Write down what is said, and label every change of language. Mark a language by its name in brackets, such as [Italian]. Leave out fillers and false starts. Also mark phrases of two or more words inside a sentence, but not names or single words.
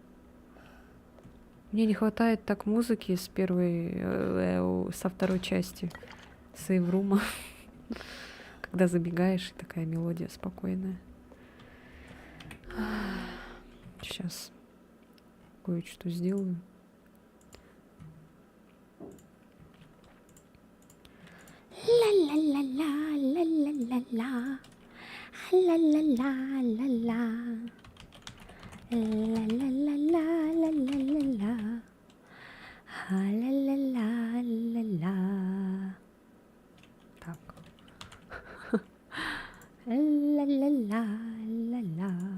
[Russian] Мне не хватает так музыки с со второй части сейврума. Когда забегаешь, и такая мелодия спокойная. Сейчас кое-что сделаю. Ла-ла-ла-ла-ла-ла-ла-ла. Ла-ла-ла-ла-ла. Ла-ла-ла-ла-ла-ла-ла. Ла-ла-ла-ла-ла. Так. Ла-ла-ла-ла-ла.